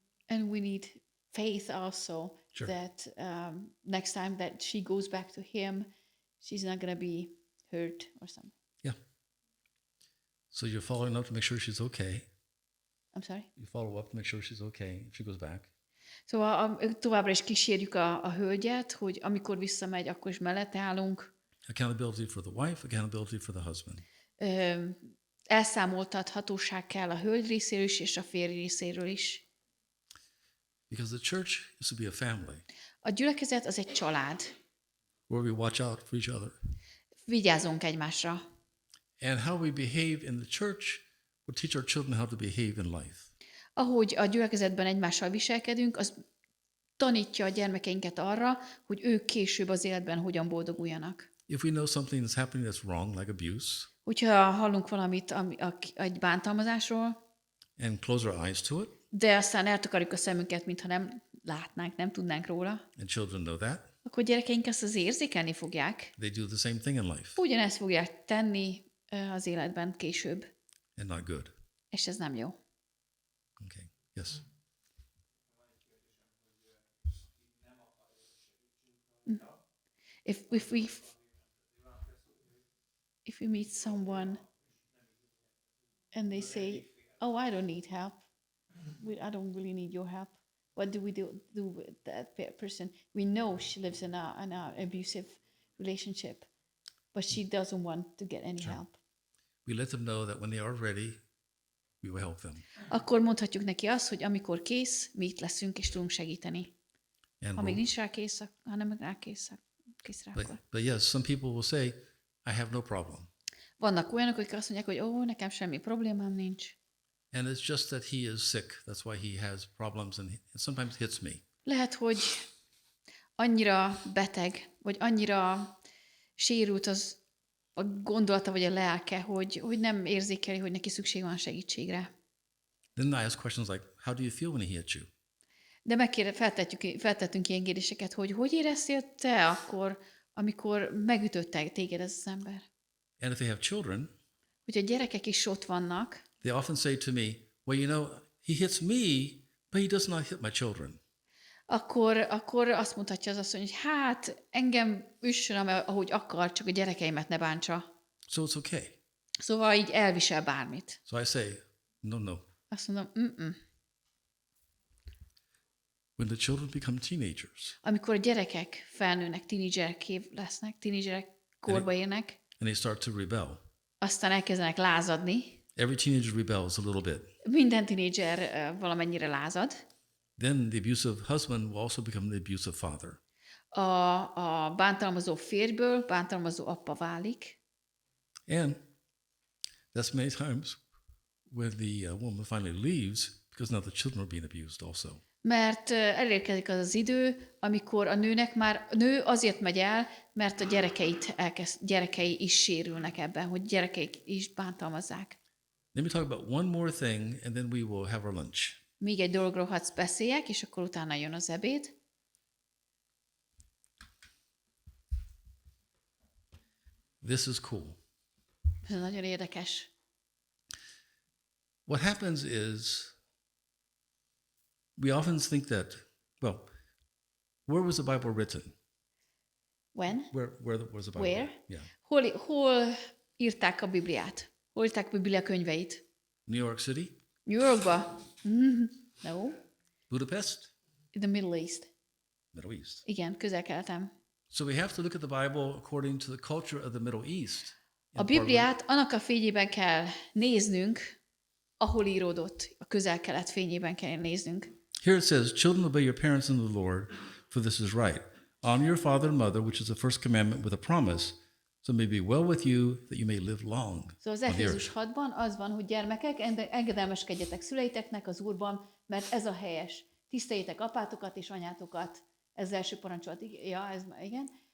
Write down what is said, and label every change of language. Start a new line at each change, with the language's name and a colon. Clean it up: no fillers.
English: And we need faith also Sure. that next time that she goes back to him, she's not going to be hurt or something. Yeah. So you're following up to make sure she's okay. I'm sorry? You follow up to make sure she's okay if she goes back.
Hungarian: Szóval továbbra is kísérjük a hölgyet, hogy amikor visszamegy, akkor is mellette állunk.
English: Accountability for the wife, accountability for the husband.
Hungarian: Elszámoltathatóság kell a hölgy részéről is, és a férj részéről is.
English: Because the church is to be a family
Hungarian: A gyülekezet az egy család.
English: where we watch out for each other.
Hungarian: Vigyázzunk egymásra.
English: And how we behave in the church will teach our children how to behave in life.
Hungarian: Ahogy a gyülekezetben egymással viselkedünk, az tanítja a gyermekeinket arra, hogy ők később az életben hogyan boldoguljanak.
English: If we know something is happening that's wrong, like abuse,
Hungarian: Hogyha hallunk valamit egy bántalmazásról,
English: and close our eyes to it,
Hungarian: de aztán eltakarjuk a szemünket, mintha látnánk, nem tudnánk róla,
English: and children know that,
Hungarian: akkor gyerekeink ezt az érzékelni fogják.
English: they do the same thing in life, Ugyanezt fogják tenni az életben később, and not good. és ez nem jó. Okay. Yes. If we meet someone and they say, "Oh, I don't need help. I don't really need your help." What do we do with that person? We know she lives in an abusive relationship, but she doesn't want to get any help. We let them know that when they are ready, we will help them.
Hungarian: Akkor mondhatjuk neki azt, hogy amikor kész, mi itt leszünk és tudunk segíteni.
English: And
Hungarian: Ha még nincs rá kész, hanem rá kész rá akkor.
English: but yes, some people will say, I have no problem.
Hungarian: Vannak olyanok, akik azt mondják, hogy nekem semmi problémám nincs.
English: And it's just that he is sick. That's why he has problems and sometimes hits me.
Hungarian: Lehet, hogy annyira beteg, vagy annyira sérült az a gondolata, vagy a lelke, hogy nem érzékeli, hogy neki szükség van segítségre.
English: Then I ask questions like, how do you feel when he hits you?
Hungarian: De feltettünk ilyen kérdéseket, hogy éreztél te akkor, amikor megütött téged ez az ember?
English: And if they have children,
Hungarian: Hogyha gyerekek is ott vannak,
English: they often say to me, well, you know, he hits me, but he does not hit my children.
Hungarian: akkor azt mondhatja az asszony, hogy hát engem üssön, ahogy akar, csak a gyerekeimet ne bántsa.
English: So it's okay.
Hungarian: Szóval így elvisel bármit.
English: So I say, no.
Hungarian: Azt mondom,
English: When the children become teenagers
Hungarian: Amikor a gyerekek felnőnek, tínédzserek lesznek, tínédzserek korba érnek,
English: and they start to rebel,
Hungarian: aztán elkezdenek lázadni.
English: every teenager rebels a little bit.
Hungarian: Minden tínédzser valamennyire lázad.
English: Then the abusive husband will also become the abusive father.
Hungarian: A bántalmazó férjből bántalmazó apa válik.
English: And that's many times when the woman finally leaves because now the children are being abused also.
Hungarian: Mert elérkezik az az idő, amikor a nő azért megy el, mert a gyerekei is sérülnek ebben, hogy gyerekeik is bántalmazzák.
English: Let me talk about one more thing and then we will have our lunch.
Hungarian: Még egy dologról hadd beszéljek, és akkor utána jön az ebéd.
English: This is cool.
Hungarian: Ez nagyon érdekes.
English: What happens is we often think that, well, where was the Bible written? When? Where was the Bible? Where? Yeah.
Hungarian: Hol írták a Bibliát? Hol írták a Biblia könyveit?
English: New York City?
Hungarian: New Yorkba? No.
English: Budapest? In the Middle East. Middle East.
Hungarian: Igen, Közel-Keleten.
English: So we have to look at the Bible according to the culture of the Middle East.
Hungarian: A Bibliát annak a fényében kell néznünk, ahol íródott. A Közel-Kelet fényében kell néznünk.
English: Here it says, children, obey your parents in the Lord, for this is right. Honor your father and mother, which is the first commandment, with a promise, so it may be well with you, that you may live long.
Hungarian: Szóval az
English: on the
Hungarian: Efézus
English: earth.
Hungarian: 6-ban az van, hogy gyermekek, engedelmeskedjetek szüleiteknek az Úrban, mert ez a helyes. Tiszteljétek apátokat és anyátokat. Ez az első parancsolat. Ja, ez igen.